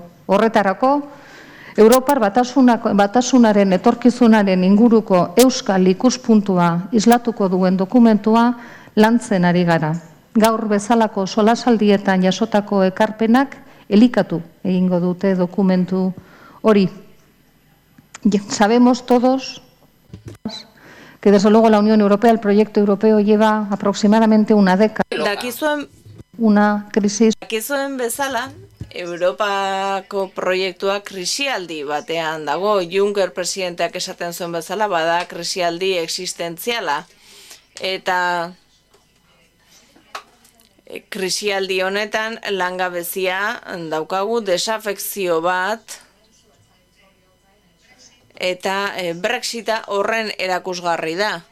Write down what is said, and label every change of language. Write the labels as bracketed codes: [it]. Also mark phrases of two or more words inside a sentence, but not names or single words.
[eu] Horretarako, Europar batasunaren etorkizunaren inguruko euskal ikuspuntua islatuko duen dokumentua lantzen ari gara. Gaur bezalako solasaldietan jasotako ekarpenak elikatu egingo dute dokumentu hori. [es] Sabemos todos que desde luego la Unión Europea, el proyecto europeo lleva aproximadamente una década. Una crisis. [eu] Dakizuen bezala, Europako proiektua krisialdi batean dago. Juncker presidenteak esaten zuen bezala, bada krisialdi existentziala. Eta krisialdi honetan langabezia daukagu, desafekzio bat, eta Brexita horren erakusgarri da.